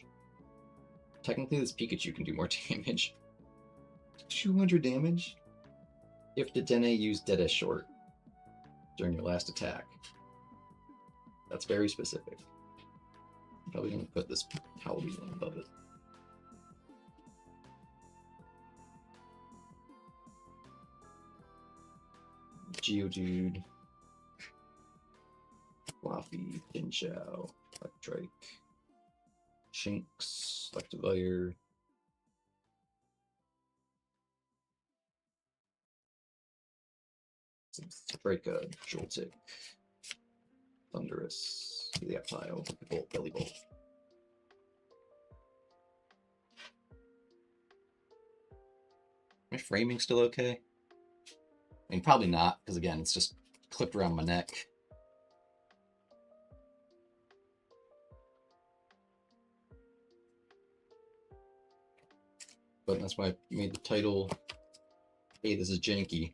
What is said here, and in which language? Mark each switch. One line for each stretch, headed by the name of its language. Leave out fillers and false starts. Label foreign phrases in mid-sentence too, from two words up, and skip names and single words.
English: Technically, this Pikachu can do more damage. 200 damage? If the Dene used Dead Short during your last attack. That's very specific. I'm probably going to put this Halloween one above it. Geodude. Fluffy, Pinchao, Electrike, Shinx, Electivire, Sprika, Joltik, Thundurus, The up tile, bolt, belly bolt. My framing still okay? I mean, probably not, because again, it's just clipped around my neck. But that's why I made the title, hey, this is Janky.